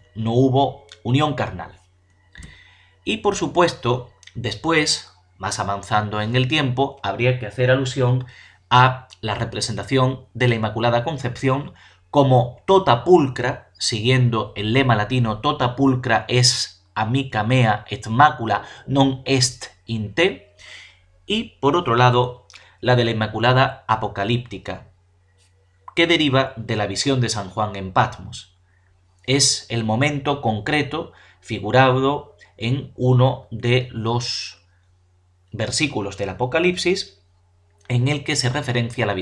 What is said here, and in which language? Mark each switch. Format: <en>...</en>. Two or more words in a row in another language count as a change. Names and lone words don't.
<es>No hubo unión carnal. Y por supuesto, después, más avanzando en el tiempo, habría que hacer alusión a la representación de la Inmaculada Concepción como</es> <la>tota pulcra,</la> <es>siguiendo el lema latino</es> <la>tota pulcra es amica mea et macula non est in te,</la> <es>y por otro lado la de la Inmaculada Apocalíptica, que deriva de la visión de San Juan en Patmos. Es el momento concreto figurado en uno de los versículos del Apocalipsis, en el que se referencia a la</es>